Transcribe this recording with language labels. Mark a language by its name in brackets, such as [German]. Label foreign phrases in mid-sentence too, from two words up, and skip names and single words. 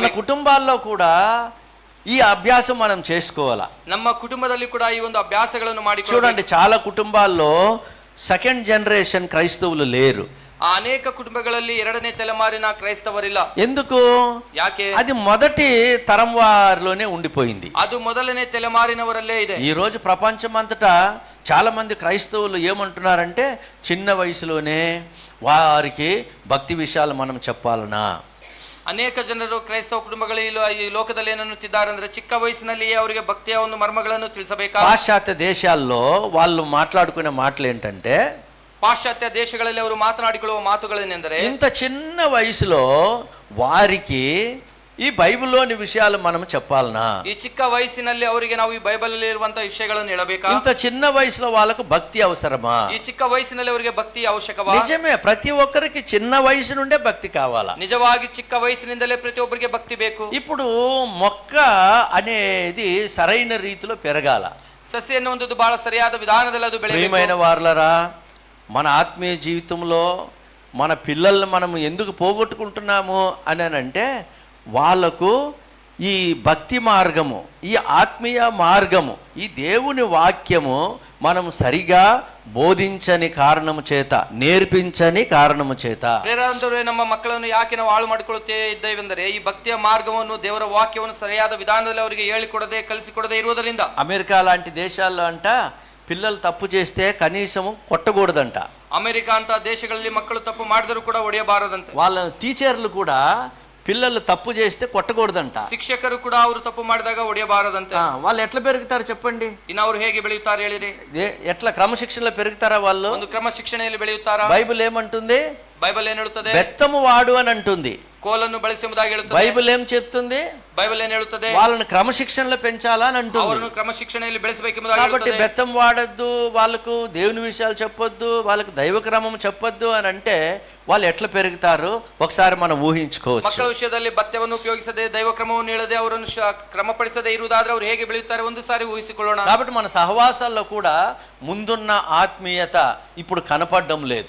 [Telugu] మన కుటుంబాల్లో కూడా ఈ అభ్యాసం మనం చేసుకోవాలా. [Kannada] ನಮ್ಮ కుటుంబದಲ್ಲಿ ಕೂಡ ಈ ಒಂದು ಅಭ್ಯಾಸಗಳನ್ನು ಮಾಡಿಕೊಳ್ಳಬೇಕು. [Telugu] చూడండి, చాలా కుటుంబాల్లో [English] second generation [Telugu] క్రైస్తవులు లేరు. [Kannada] ಅನೇಕ కుటుంబಗಳಲ್ಲಿ ಎರಡನೇ ತಲೆಮಾರಿನ ಕ್ರೈಸ್ತವರಿಲ್ಲ. [Telugu] ఎందుకు? [Kannada] ಯಾಕೆ? [Telugu] అది మొదటి తరం వారిలోనే ఉండిపోయింది. [Kannada] ಅದು ಮೊದಲನೇ ತಲೆಮಾರಿನವರಲ್ಲೇ ಇದೆ. [Telugu] ఈ రోజు ప్రపంచం అంతటా చాలా మంది క్రైస్తవులు ఏమంటున్నారంటే, చిన్న వయసులోనే వారికి భక్తి విషయాలు మనం చెప్పాలనా. [Kannada] ಅನೇಕ ಜನರು ಕ್ರೈಸ್ತವ ಕುಟುಂಬಗಳಲ್ಲಿ ಈ ಲೋಕದಲ್ಲಿ ಏನನ್ನುತ್ತಿದ್ದಾರೆ ಅಂದ್ರೆ, ಚಿಕ್ಕ ವಯಸ್ಸಿನಲ್ಲಿಯೇ ಅವರಿಗೆ ಭಕ್ತಿಯ ಒಂದು ಮರ್ಮಗಳನ್ನು ತಿಳಿಸಬೇಕಾ. [Telugu] పాశ్చాత్య దేశాల్లో వాళ్ళు మాట్లాడుకునే మాటలు ఏంటంటే, [Kannada] ಪಾಶ್ಚಾತ್ಯ ದೇಶಗಳಲ್ಲಿ ಅವರು ಮಾತನಾಡಿಕೊಳ್ಳುವ ಮಾತುಗಳೇನೆಂದರೆ, [Telugu] ఇంత చిన్న వయసులో వారికి ఈ బైబిల్లోని విషయాలు మనం చెప్పాలనా? [Kannada] ಈ ಚಿಕ್ಕ ವಯಸ್ಸಿನಲ್ಲಿ ಅವರಿಗೆ ನಾವು ಈ ಬೈಬಲ್ ಅಲ್ಲಿ ಇರುವಂತಹ ವಿಷಯಗಳನ್ನು ಹೇಳಬೇಕಾ? [Telugu] ఇంత చిన్న వయసులో వాళ్ళకు భక్తి అవసరమా? [Kannada] ಈ ಚಿಕ್ಕ ವಯಸ್ಸಿನಲ್ಲಿ ಅವರಿಗೆ ಭಕ್ತಿ ಅವಶ್ಯಕವಾ? [Telugu] నిజమే, ప్రతి ఒక్కరికి చిన్న వయసు నుండే భక్తి కావాలా. [Kannada] ನಿಜವಾಗಿ ಚಿಕ್ಕ ವಯಸ್ಸಿನಿಂದಲೇ ಪ್ರತಿಯೊಬ್ಬರಿಗೆ ಭಕ್ತಿ ಬೇಕು. [Telugu] ఇప్పుడు మొక్క అనేది సరైన రీతిలో పెరగాల. [Kannada] ಸಸ್ಯ ಎನ್ನುವಂಥದ್ದು ಬಹಳ ಸರಿಯಾದ ವಿಧಾನದಲ್ಲಿ ಅದು ಬೆಳೆಯಬೇಕು. [Telugu] ప్రియమైన వారలారా, మన ఆత్మీయ జీవితంలో మన పిల్లల్ని మనం ఎందుకు పోగొట్టుకుంటున్నాము అని అంటే వాళ్ళకు ఈ భక్తి మార్గము, ఈ ఆత్మీయ మార్గము, ఈ దేవుని వాక్యము మనం సరిగా బోధించని కారణము చేత, నేర్పించని కారణము చేత. [Kannada] ಪ್ರೇರಣೆ ನಮ್ಮ ಮಕ್ಕಳನ್ನು ಯಾಕೆ ನಾವು ಹಾಳು ಮಾಡಿಕೊಳ್ಳುತ್ತೇ ಇದ್ದೇವೆಂದರೆ ಈ ಭಕ್ತಿಯ ಮಾರ್ಗವನ್ನು, ದೇವರ ವಾಕ್ಯವನ್ನು ಸರಿಯಾದ ವಿಧಾನದಲ್ಲಿ ಅವರಿಗೆ ಹೇಳಿಕೊಡದೆ ಕಲಿಸಿಕೊಡದೆ ಇರುವುದರಿಂದ. [Telugu] అమెరికా లాంటి దేశాల్లో అంట పిల్లలు తప్పు చేస్తే కనీసము కొట్టకూడదంట. [Kannada] ಅಮೆರಿಕ ಅಂತ ದೇಶಗಳಲ್ಲಿ ಮಕ್ಕಳು ತಪ್ಪು ಮಾಡಿದರೂ ಕೂಡ ಹೊಡೆಯಬಾರದಂತೆ. [Telugu] వాళ్ళ టీచర్లు కూడా పిల్లలు తప్పు చేస్తే కొట్టకూడదంట. [Kannada] ಶಿಕ್ಷಕರು ಕೂಡ ಅವರು ತಪ್ಪು ಮಾಡಿದಾಗ ಹೊಡೆಯಬಾರದಂತೆ. [Telugu] వాళ్ళు ఎట్లా పెరుగుతారు చెప్పండి? [Kannada] ಇನ್ನು ಅವರು ಹೇಗೆ ಬೆಳೆಯುತ್ತಾರೆ ಹೇಳಿರಿ? [Telugu] ఎట్లా క్రమశిక్షణలో పెరుగుతారా వాళ్ళు? [Kannada] ಒಂದು ಕ್ರಮಶಿಕ್ಷಣೆಯಲ್ಲಿ ಬೆಳೆಯುತ್ತಾರಾ? [Telugu] బైబిల్ ఏమంటుంది? [Kannada] ಬೈಬಲ್ ಏನ್ ಹೇಳುತ್ತದೆ? [Telugu] బెత్తము వాడు అని అంటుంది. [Kannada] ಕೋಲನ್ನು ಬಳಸಿ ಎಂಬುದಾಗಿ ಹೇಳುತ್ತದೆ. [Telugu] బైబిల్ ఏం చెప్తుంది? [Kannada] ಬೈಬಲ್ ಏನ್ ಹೇಳುತ್ತದೆ? [Telugu] వాళ్ళని క్రమశిక్షణలో పెంచాలా అని అంటుంది. [Kannada] ಅವರನ್ನು ಕ್ರಮಶಿಕ್ಷಣೆಯಲ್ಲಿ ಬೆಳೆಸಬೇಕೆಂಬುದಾಗಿ [Telugu] కాబట్టి [Kannada] ಹೇಳುತ್ತದೆ. [Telugu] బెత్తం వాడద్దు, వాళ్ళకు దేవుని విషయాలు చెప్పొద్దు, వాళ్ళకు దైవ క్రమం చెప్పొద్దు అని అంటే వాళ్ళు ఎట్లా పెరుగుతారు ఒకసారి మనం ఊహించుకోవచ్చు. [Kannada] ಮಕ್ಕಳ ವಿಷಯದಲ್ಲಿ ಭತ್ಯವನ್ನು ಉಪಯೋಗಿಸದೆ, ದೈವ ಕ್ರಮವನ್ನು ಹೇಳದೆ, ಅವರನ್ನು ಕ್ರಮಪಡಿಸದೆ ಇರುವುದಾದ್ರೆ ಅವರು ಹೇಗೆ ಬೆಳೆಯುತ್ತಾರೆ ಒಂದು ಸಾರಿ ಊಹಿಸಿಕೊಳ್ಳೋಣ. [Telugu] కాబట్టి మన సహవాసాల్లో కూడా ముందున్న ఆత్మీయత ఇప్పుడు కనపడడం లేదు.